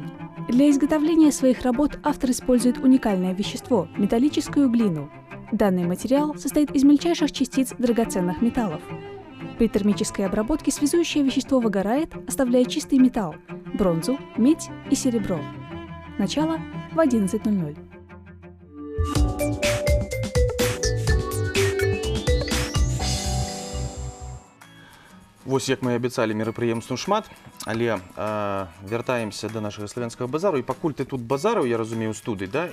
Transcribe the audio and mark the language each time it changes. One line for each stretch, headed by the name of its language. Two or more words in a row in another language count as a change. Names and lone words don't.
Russian: Для изготовления своих работ автор использует уникальное вещество – металлическую глину. Данный материал состоит из мельчайших частиц драгоценных металлов. При термической обработке связующее вещество выгорает, оставляя чистый металл – бронзу, медь и серебро. Начало в 11:00.
Belarusian: Вось як мы абяцалі мерапрыемстваў шмат, але вяртаемся до нашага славянскага базару і пакуль ты тут базарыў, я разумею, студый, да?